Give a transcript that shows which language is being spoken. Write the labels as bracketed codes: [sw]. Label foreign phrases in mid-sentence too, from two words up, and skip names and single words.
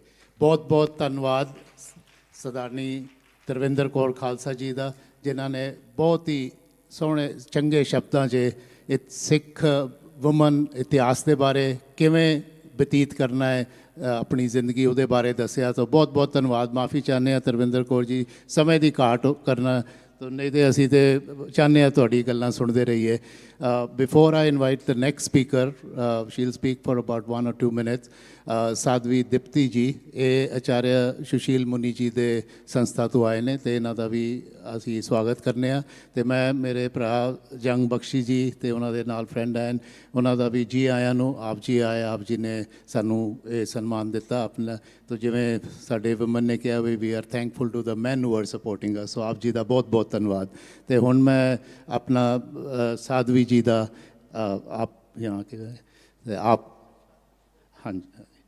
[pa] ਬਹੁਤ ਬਹੁਤ ਧੰਨਵਾਦ ਸਰਦਾਰਨੀ ਤਰਵਿੰਦਰ ਕੌਰ ਖਾਲਸਾ ਜੀ ਦਾ, ਜਿਨ੍ਹਾਂ ਨੇ ਬਹੁਤ ਹੀ ਸੋਹਣੇ ਚੰਗੇ ਸ਼ਬਦਾਂ 'ਚ ਇੱਕ [en] Sikh woman [pa] ਇਤਿਹਾਸ ਦੇ ਬਾਰੇ ਕਿਵੇਂ ਬਤੀਤ ਕਰਨਾ ਹੈ ਆਪਣੀ ਜ਼ਿੰਦਗੀ, ਉਹਦੇ ਬਾਰੇ ਦੱਸਿਆ। ਤਾਂ ਬਹੁਤ ਬਹੁਤ ਧੰਨਵਾਦ। ਮਾफ़ੀ ਚਾਹੁੰਦੇ ਹਾਂ ਤਰਵਿੰਦਰ ਕੌਰ ਜੀ, ਸਮੇਂ ਦੀ ਘਾਟ ਕਰਨਾ ਤਾਂ ਨਹੀਂ, ਤਾਂ ਅਸੀਂ ਤਾਂ ਚਾਹੁੰਦੇ ਹਾਂ ਤੁਹਾਡੀ ਗੱਲਾਂ ਸੁਣਦੇ ਰਹੀਏ। [en] before I invite the next speaker, she will speak for about 1 or 2 minutes, [pa] ਸਾਧਵੀ ਦੀਪਤੀ ਜੀ, ਇਹ ਆਚਾਰਿਆ ਸੁਸ਼ੀਲ ਮੁਨੀ ਜੀ ਦੇ ਸੰਸਥਾ ਤੋਂ ਆਏ ਨੇ ਅਤੇ ਇਹਨਾਂ ਦਾ ਵੀ ਅਸੀਂ ਸਵਾਗਤ ਕਰਨੇ ਆ। ਅਤੇ ਮੈਂ ਮੇਰੇ ਭਰਾ ਜੰਗ ਬਖਸ਼ੀ ਜੀ ਅਤੇ ਉਹਨਾਂ ਦੇ ਨਾਲ ਫਰੈਂਡ ਹਨ, ਉਹਨਾਂ ਦਾ ਵੀ ਜੀ ਆਇਆਂ ਨੂੰ। ਆਪ ਜੀ ਆਏ, ਆਪ ਜੀ ਨੇ ਸਾਨੂੰ ਇਹ ਸਨਮਾਨ ਦਿੱਤਾ ਆਪਣਾ। ਤਾਂ ਜਿਵੇਂ ਸਾਡੇ ਵਿਮਨ ਨੇ ਕਿਹਾ [en] we are thankful to the man who are supporting us. [pa] ਸੋ ਆਪ ਜੀ ਦਾ ਬਹੁਤ ਬਹੁਤ ਧੰਨਵਾਦ। ਅਤੇ ਹੁਣ ਮੈਂ ਆਪਣਾ ਸਾਧਵੀ ਜੀ ਦਾ ਆਪ [hi] यहाँ के आप, हाँ जी,